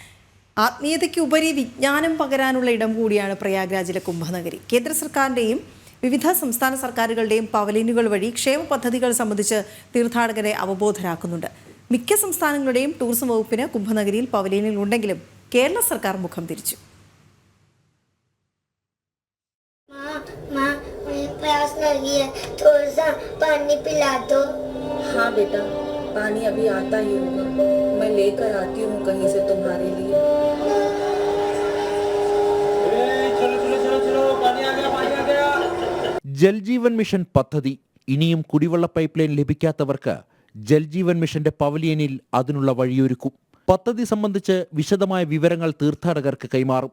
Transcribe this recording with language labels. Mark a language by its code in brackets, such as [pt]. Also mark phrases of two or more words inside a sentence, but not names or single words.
[ml] ആത്മീയതയ്ക്ക് ഉപരി വിജ്ഞാനം പകരാനുള്ള ഇടം കൂടിയാണ് പ്രയാഗ്രാജിലെ കുംഭനഗരി. കേന്ദ്ര സർക്കാരിൻ്റെയും വിവിധ സംസ്ഥാന സർക്കാരുകളുടെയും പവലിയനുകൾ വഴി ക്ഷേമ പദ്ധതികൾ സംബന്ധിച്ച് തീർത്ഥാടകരെ അവബോധരാക്കുന്നുണ്ട്. മിക്ക സംസ്ഥാനങ്ങളുടെയും ടൂറിസം വകുപ്പിന് കുംഭനഗരിയിൽ പവലിയനുകൾ ഉണ്ടെങ്കിലും കേരള സർക്കാർ മുഖം തിരിച്ചു. [hi] प्यास लगी है, थोड़ा सा पानी पिला दो। हाँ बेटा, पानी अभी आता ही होगा, मैं लेकर आती हूँ कहीं से तुम्हारे लिए। [ml] ജൽജീവൻ മിഷൻ പദ്ധതി ഇനിയും കുടിവെള്ള പൈപ്പ് ലൈൻ ലഭിക്കാത്തവർക്ക് ജൽജീവൻ മിഷന്റെ പവലിയനിൽ അതിനുള്ള വഴിയൊരുക്കും. പദ്ധതി സംബന്ധിച്ച് വിശദമായ വിവരങ്ങൾ തീർത്ഥാടകർക്ക് കൈമാറും.